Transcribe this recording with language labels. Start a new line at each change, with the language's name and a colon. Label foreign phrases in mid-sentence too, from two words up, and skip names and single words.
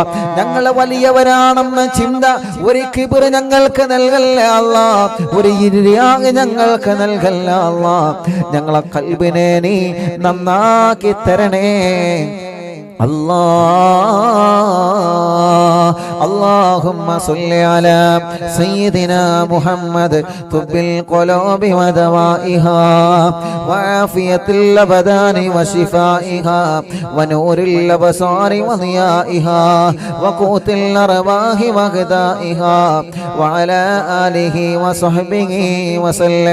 Malayalam: ഞങ്ങൾ വലിയവരാണെന്ന ചിന്ത, ഒരു കിബിർ ഞങ്ങൾക്ക് നൽകല്ലേ അല്ലാഹ്, ഒരു ഇരിയാഗ് ഞങ്ങൾക്ക് നൽകല്ല അല്ലാഹ്. ഞങ്ങളെ ഖൽബിനെ നീ നന്നാക്കി തരണേ അല്ലാഹ്.
Arabic: اللهم صل على سيدنا محمد طب القلوب ودوائها وعافية الأبدان وشفائها ونور الأبصار وضيائها وقوت الأرواح وغذائها وعلى آله وصحبه وسلم.